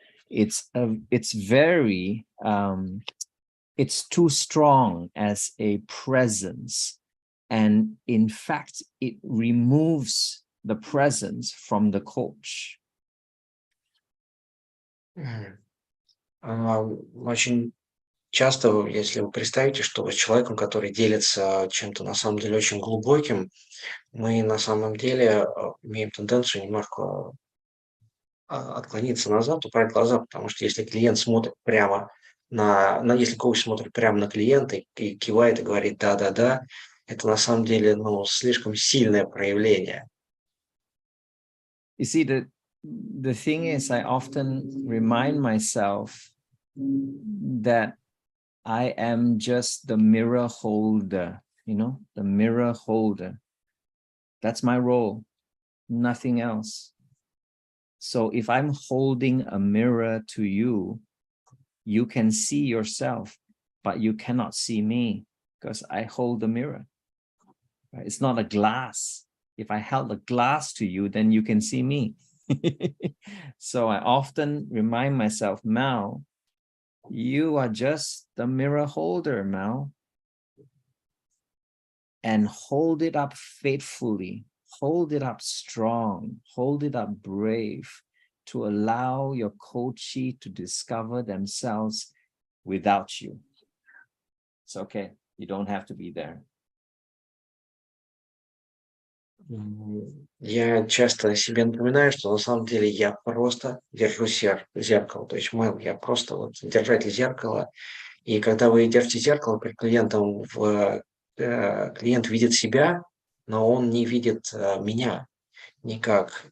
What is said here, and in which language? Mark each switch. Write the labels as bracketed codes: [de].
[en] It's very it's too strong as a presence, and in fact it removes the presence from the coach. [ru] Очень часто, если вы представите, что вы с человеком, который делится чем-то на самом деле очень глубоким, мы на самом деле имеем тенденцию немножко отклониться назад, убрать глаза, потому что если клиент смотрит прямо если коуч смотрит прямо на клиента и кивает и говорит «да», это на самом деле слишком сильное проявление. [en] You see, the thing is, I often remind myself that I am just the mirror holder, you know, the mirror holder. That's my role, nothing else. So if I'm holding a mirror to you, you can see yourself, but you cannot see me because I hold the mirror. Right? It's not a glass. If I held a glass to you, then you can see me. So I often remind myself, Mel, you are just the mirror holder, Mel. And hold it up faithfully, hold it up strong, hold it up brave to allow your coachee to discover themselves without you. It's okay. You don't have to be there. [ru] Я часто себе напоминаю, что на самом деле я просто держу зеркало. То есть, Мэл, я просто вот держатель зеркала. И когда вы держите зеркало перед клиентом, клиент видит себя, но он не видит меня никак.